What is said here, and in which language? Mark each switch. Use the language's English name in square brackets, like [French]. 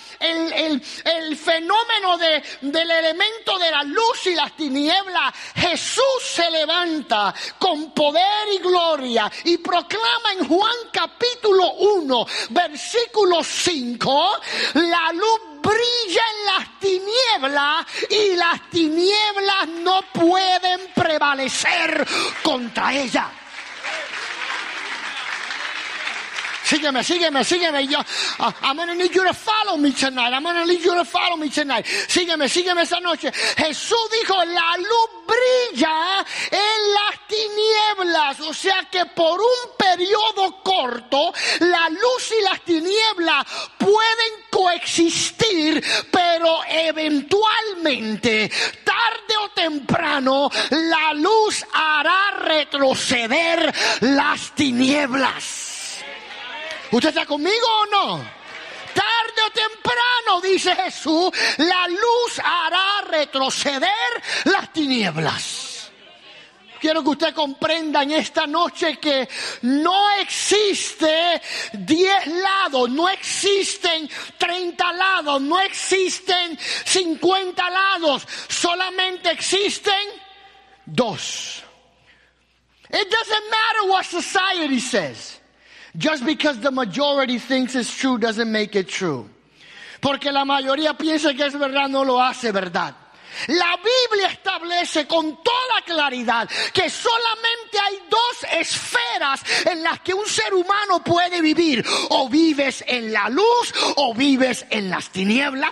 [Spanish] el fenómeno del elemento de la luz y las tinieblas, Jesús se levanta con poder y gloria y proclama en Juan capítulo 1, versículo 5, la luz brilla en las tinieblas y las tinieblas no pueden prevalecer contra ella. Sígueme. [English] I'm gonna need you to follow me tonight. [Spanish] Sígueme esta noche. Jesús dijo: la luz brilla en las tinieblas. O sea que por un periodo corto, la luz y las tinieblas pueden coexistir, pero eventualmente, tarde o temprano, la luz hará retroceder las tinieblas. ¿Usted está conmigo o no? Tarde o temprano, dice Jesús, la luz hará retroceder las tinieblas. Quiero que usted comprenda en esta noche que no existe 10 lados, no existen 30 lados, no existen 50 lados, solamente existen 2. [English] It doesn't matter what society says. Just because the majority thinks it's true doesn't make it true. [Spanish] Porque la mayoría piensa que es verdad, no lo hace verdad. La Biblia establece con toda claridad que solamente hay 2 esferas en las que un ser humano puede vivir. O vives en la luz o vives en las tinieblas.